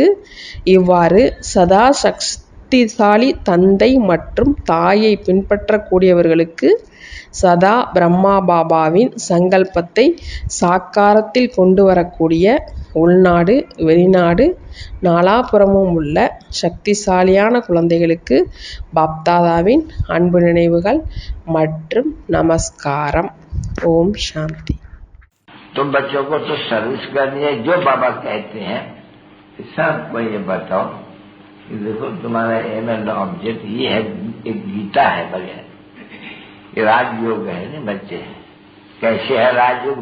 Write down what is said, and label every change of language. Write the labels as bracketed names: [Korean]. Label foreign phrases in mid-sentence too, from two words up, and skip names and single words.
[Tamil] இவ்வாறு சதா சக்திசாலி தந்தை மற்றும் தாயை பின்பற்றக்கூடியவர்களுக்கு, சதா பிரம்மா பாபாவின் சங்கல்பத்தை சாக்காரத்தில் கொண்டு வரக்கூடிய உள்நாடு, வெளிநாடு, நாலாபுறமும் உள்ள சக்திசாலியான குழந்தைகளுக்கு பாப்தாதாவின் அன்பு நினைவுகள் மற்றும் நமஸ்காரம். ஓம் சாந்தி. [Hindi] तुम बच्चों को तो सर्विस करनी है, जो बाबा कहते हैं सबको ये बताओ कि देखो तुम्हारा [English] aim and object [Hindi] ये है, एक गीता है बढ़िया, ये राजयोग है ना बच्चे। कैसे है राजयोग?